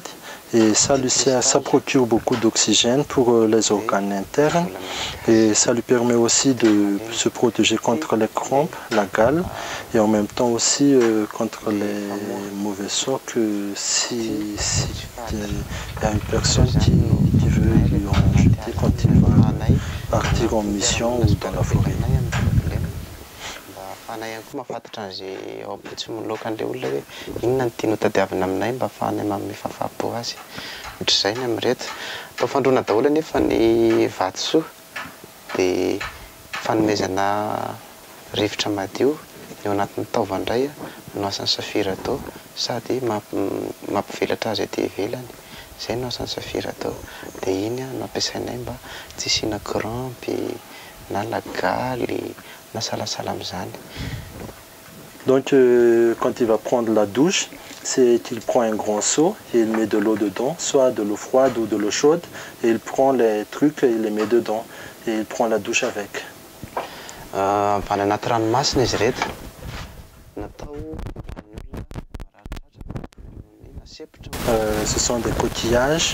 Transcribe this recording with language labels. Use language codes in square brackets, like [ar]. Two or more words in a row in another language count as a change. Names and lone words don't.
[fr] Et ça procure beaucoup d'oxygène pour les organes internes et ça lui permet aussi de se protéger contre les crampes, la gale et en même temps aussi contre les mauvais sorts que si y a une personne qui veut lui en jeter quand il va partir en mission ou dans la forêt. [mg] Afanay ihany koa mahafantatra an'izay ao am-potsimoloka an'ilay olona hoe inona ny tiany ho tadiavina aminay mba ahafahanay manome fahafaham-po azy. Ohatr'izay ny amin'ireto. Atao fandroana daholo anefa ny vatosoa dia fanomezana rivotra madio eo anatin'ny taovandray no asan'ny safira atao sady mampivelatra azy aty ivelany. Izay no asan'ny safira atao. Dia iny no ampiasainay mba tsy hisiana crampy na lagaly. [fr] Donc quand il va prendre la douche, c'est qu'il prend un grand seau et il met de l'eau dedans, soit de l'eau froide ou de l'eau chaude, et il prend les trucs et il les met dedans et il prend la douche avec. Ce sont des coquillages.